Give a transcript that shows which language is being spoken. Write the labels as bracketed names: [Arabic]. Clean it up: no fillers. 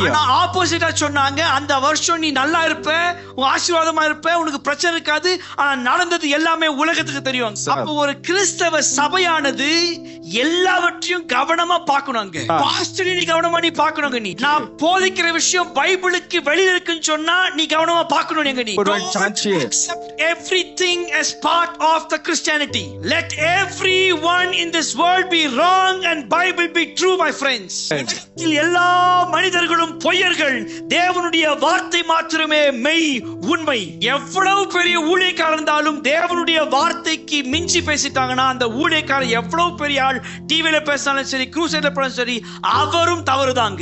[Tamil] ஆனா ஆப்போசிட்டா சொன்னாங்க, அந்த வருஷம் நீ நல்லா இருப்ப, ஆசீர்வாதமா இருப்ப, உனக்கு பிரச்சனை இருக்காது. ஆனா நடந்தது எல்லாமே உலகத்துக்கு தெரியும். அப்போ ஒரு கிறிஸ்தவ சபையானது எல்லாவற்றையும் கவனமா பார்க்கணுங்க. பாஸ்டர் நீ கவனமா நீ பார்க்கணுங்க. நீ நான் போதிக்கிற விஷயம் பைபிளுக்கு வெளியில இருக்குன்னு சொன்னா நீ கவனமா பார்க்கணும். [English] நீ accept everything as part of the Christianity. Let everyone in this world be wrong and Bible be true, my friends. [Tamil] எல்லா மனிதர்களும் பொய்யர்கள், தேவனுடைய வார்த்தை மாத்திரமே மெய் உண்மை. எவ்வளவு பெரிய ஊழியக்காரர் இருந்தாலும் தேவனுடைய வார்த்தைக்கு மிஞ்சி பேசிட்டாங்கன்னா அந்த ஊழியக்காரர் எவ்வளவு பெரிய ஆள் டிவில பேசினாலும் சரி, க்ரூசைட்ல பேசினாலும் சரி, அவரும் தவறுதாங்க.